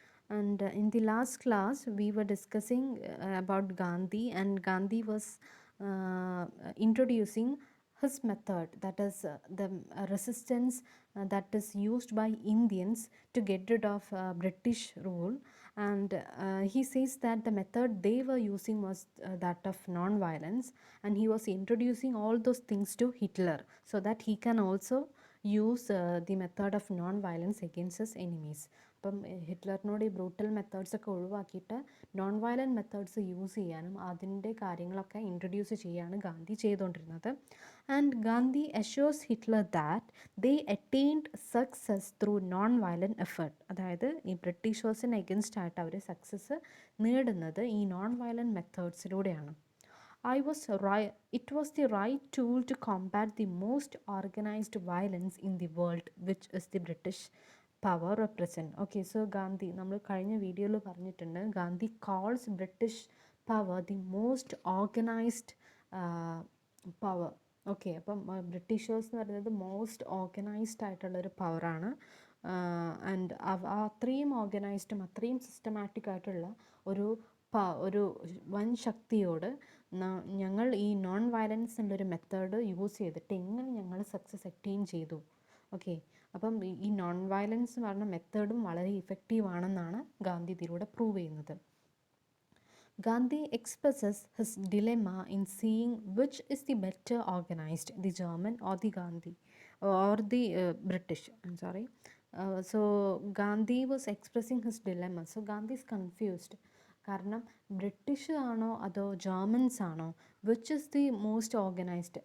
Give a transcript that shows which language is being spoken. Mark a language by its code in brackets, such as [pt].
[en] And in the last class, we were discussing about Gandhi, and Gandhi was introducing his method, that is the resistance that is used by Indians to get rid of British rule. And he says that the method they were using was that of non-violence, and he was introducing all those things to Hitler so that he can also use the method of non-violence against his enemies. [ml] അപ്പം ഹിറ്റ്ലറിനോട് ഈ brutal methods ഒക്കെ ഒഴിവാക്കിയിട്ട് non violent methods use ചെയ്യാനും അതിൻ്റെ കാര്യങ്ങളൊക്കെ introduce ചെയ്യുകയാണ് ഗാന്ധി ചെയ്തുകൊണ്ടിരുന്നത്. [en] And Gandhi assures Hitler that they attained success through non violent effort. [ml] അതായത് ഈ ബ്രിട്ടീഷേഴ്സിന് എഗൻസ്റ്റ് ആയിട്ട് അവർ സക്സസ് നേടുന്നത് ഈ non violent മെത്തേഡ്സിലൂടെയാണ്. [en] It was the right tool to combat the most organized violence in the world, which is the British power of present. Okay, so Gandhi, [ml] നമ്മൾ കഴിഞ്ഞ വീഡിയോയിൽ പറഞ്ഞിട്ടുണ്ട്, [en] Gandhi calls British power the most organised power. [ml] Okay, അപ്പം Britishers എന്ന് പറയുന്നത് most organised ആയിട്ടുള്ളൊരു പവറാണ്. And അത്രയും ഓർഗനൈസ്ഡും അത്രയും സിസ്റ്റമാറ്റിക് ആയിട്ടുള്ള ഒരു വൻ ശക്തിയോട് ഞങ്ങൾ ഈ നോൺ വയലൻസ് എന്നുള്ളൊരു മെത്തേഡ് യൂസ് ചെയ്തിട്ട് എങ്ങനെ ഞങ്ങൾ സക്സസ് അറ്റെയിൻ ചെയ്തു. ഓക്കെ, അപ്പം ഈ നോൺ വയലൻസ് എന്ന് പറഞ്ഞ മെത്തേഡും വളരെ ഇഫക്റ്റീവ് ആണെന്നാണ് ഗാന്ധി ഇതിലൂടെ പ്രൂവ് ചെയ്യുന്നത്. [en] Gandhi expresses his dilemma in seeing which is the better organized, the German or the Gandhi or the British. I'm sorry. So Gandhi was expressing his dilemma. So Gandhi is confused. [ml] കാരണം British ആണോ അതോ Germans ആണോ, [en] Which is the most organised.